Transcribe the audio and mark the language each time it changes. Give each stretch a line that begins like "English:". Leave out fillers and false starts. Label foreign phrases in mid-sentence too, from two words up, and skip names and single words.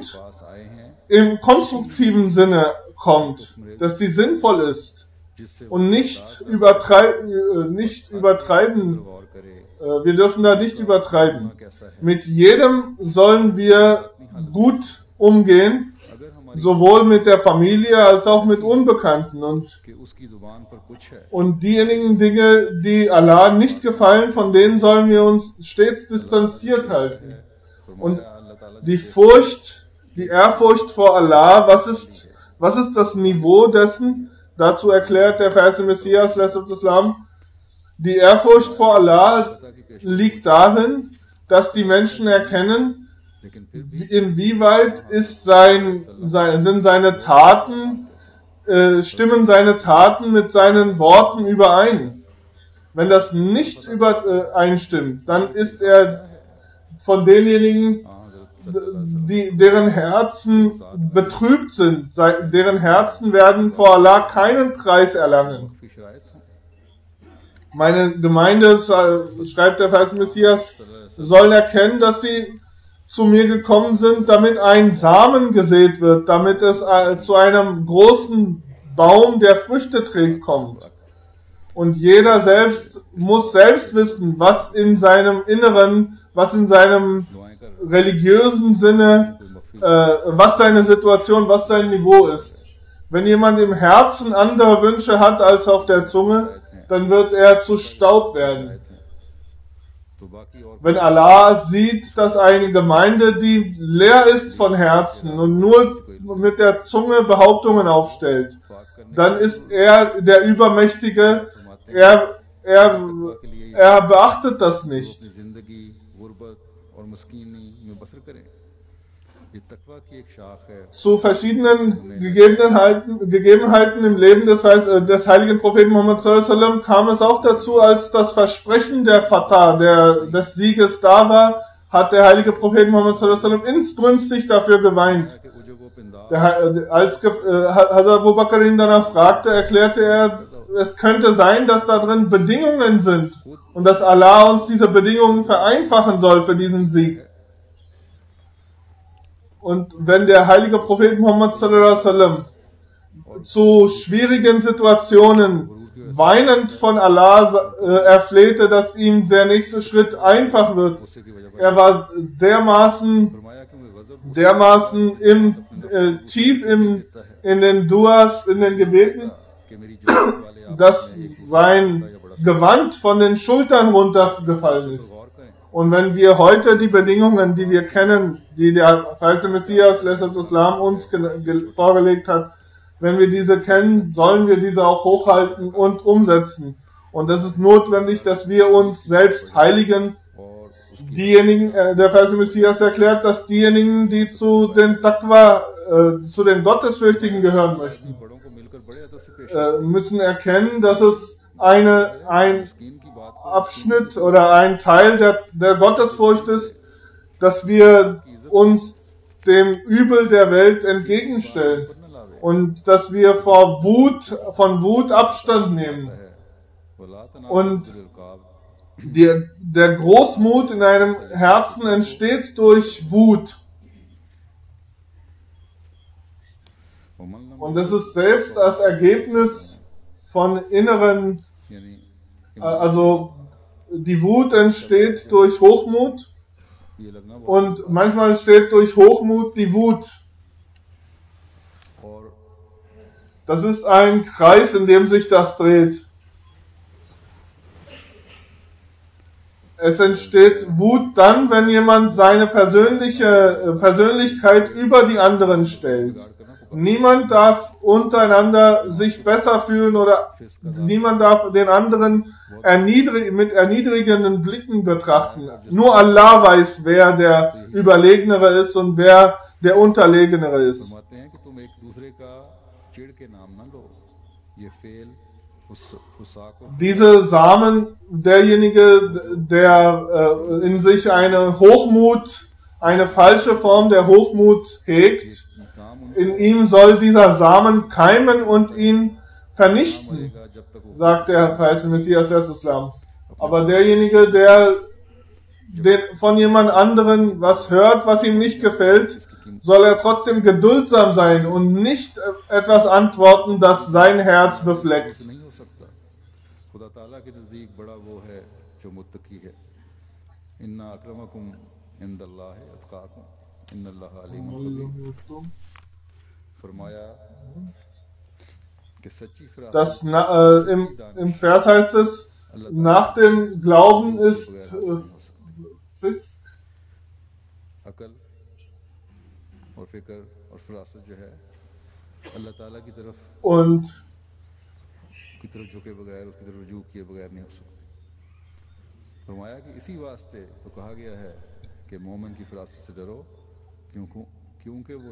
Urdu: پاس آئے ہیں
German: im konstruktiven Sinne kommt, dass sie sinnvoll ist
Urdu: جس سے
German: und nicht übertreiben.
Urdu: غور کرے
German: Wir dürfen da nicht übertreiben.
Urdu: کیسا ہے
German: Mit jedem sollen wir gut umgehen,
Urdu: اگر ہماری
German: sowohl mit der Familie als auch mit Unbekannten.
Urdu: کہ اس کی زبان پر کچھ ہے
German: Und diejenigen Dinge, die Allah nicht gefallen, von denen sollen wir uns stets distanziert halten. Und
Urdu: فرمایا اللہ تعالیٰ
German: die Ehrfurcht vor Allah, was ist das Niveau dessen? Dazu erklärt der verheißene Messias, Islam, die Ehrfurcht vor Allah liegt darin, dass die Menschen erkennen,
Urdu: لیکن پھر بھی
German: inwieweit sind seine Taten, stimmen seine Taten mit seinen Worten überein. Wenn das nicht übereinstimmt, dann ist er von denjenigen, deren Herzen betrübt sind, deren Herzen werden vor Allah keinen Preis erlangen.
Urdu: کی شرائط ہیں
German: Meine Gemeinde, schreibt der verheißene Messias, sollen erkennen, dass sie zu mir gekommen sind, damit ein Samen gesät wird, damit es zu einem großen Baum, der Früchte trägt, kommt. Und jeder muss selbst wissen, was in seinem Inneren, was in seinem
Urdu: دعائیں کر
German: religiösen Sinne, was seine Situation, was sein Niveau ist. Wenn jemand im Herzen andere Wünsche hat als auf der Zunge, dann wird er zu Staub werden.
Urdu: تو باقی اور
German: Wenn Allah sieht, dass eine Gemeinde, die leer ist von Herzen und nur mit der Zunge Behauptungen aufstellt,
Urdu: پاک کرنے
German: dann ist er der Übermächtige, er beachtet das nicht.
Urdu: اپنی زندگی غربت اور مسکینی میں بسر کریں یہ تقویٰ کی ایک شاخ ہے
German: Zu verschiedenen Gegebenheiten im Leben des heiligen Propheten Muhammad
Arabic: صلى الله عليه وسلم
German: kam es auch dazu, als das Versprechen der Fatah, des Sieges da war, hat der heilige Prophet Muhammad
Arabic: صلى الله عليه وسلم
German: inbrünstig dafür geweint.
Urdu: کہ عجب و پندار
German: Als Hazrat Abu Bakr ihn danach fragte, erklärte er, es könnte sein, dass da drin Bedingungen sind und dass Allah uns diese Bedingungen vereinfachen soll für diesen Sieg. Und wenn der heilige Prophet Muhammad
Arabic: صلى الله عليه وسلم
German: zu schwierigen Situationen weinend von Allah erflehte, dass ihm der nächste Schritt einfach wird,
Urdu: اس سے کی وجہ
German: er war dermaßen
Urdu: فرمایا کہ میں غضب
German: tief in den Duas, in den Gebeten,
Urdu: کہ میری جماعت والے آپ
German: dass sein Gewand von den Schultern runtergefallen ist.
Urdu: غور کریں
German: Und wenn wir heute die Bedingungen, die wir kennen, die der verheißene Messias Islam uns vorgelegt hat, wenn wir diese kennen, sollen wir diese auch hochhalten und umsetzen. Und es ist notwendig, dass wir uns selbst heiligen.
Urdu: اور اس کی
German: Diejenigen, der Vers Messias erklärt, dass diejenigen, die zu den Taqwa, zu den Gottesfürchtigen gehören möchten,
Urdu: بڑوں کو مل کر بڑے ادب سے پیش
German: müssen erkennen, dass es ein
Urdu: مسکین کی بات کو
German: Abschnitt oder ein Teil der Gottesfurcht ist, dass wir uns dem Übel der Welt entgegenstellen
Urdu: نہ لاوے
German: und dass wir von Wut Abstand nehmen.
Urdu: ہے ولا
German: Und
Urdu: تنازل
German: der Großmut in einem Herzen entsteht durch Wut. Und das ist selbst das Ergebnis von inneren,
Urdu: یعنی
German: also die Wut entsteht durch Hochmut
Urdu: یہ لگنا بہت
German: und manchmal entsteht durch Hochmut die Wut.
Urdu: اور
German: Das ist ein Kreis, in dem sich das dreht. Es entsteht Wut dann, wenn jemand seine Persönlichkeit über die anderen stellt. Niemand darf untereinander sich besser fühlen oder niemand darf den anderen mit erniedrigenden Blicken betrachten. Nur Allah weiß, wer der Überlegenere ist und wer der Unterlegenere ist.
Urdu: فرماتے ہیں کہ تم ایک دوسرے کا چڑ کے نام نہ لو یہ فعل فساق اور
German: Diese Samen, derjenige, der in sich eine falsche Form der Hochmut hegt,
Urdu: کام
German: in ihm soll dieser Samen keimen und ihn vernichten,
Urdu: ان کا جب تک وہ
German: sagt der verheißene Messias des Islam. Aber derjenige, der von jemand anderen was hört, was ihm nicht gefällt, soll er trotzdem geduldsam sein und nicht etwas antworten, das sein Herz befleckt.
Urdu: سے نہیں ہو سکتا خدا تعالیٰ کے نزدیک بڑا وہ ہے جو متقی ہے
Arabic: إن أكرمكم عند الله أتقاكم إن الله عليم خبير
Urdu: فرمایا کہ سچی
German: Das,
Urdu: فراست
German: im Vers heißt es, nach dem Glauben ist Fisk,
Urdu: عقل اور فکر اور فراست جو ہے اللہ تعالیٰ کی طرف جھکے بغیر اس کی طرف رجوع کیے بغیر نہیں ہو سکتی فرمایا کہ اسی واسطے تو کہا گیا ہے کہ مومن کی فراست سے ڈرو کیونکہ وہ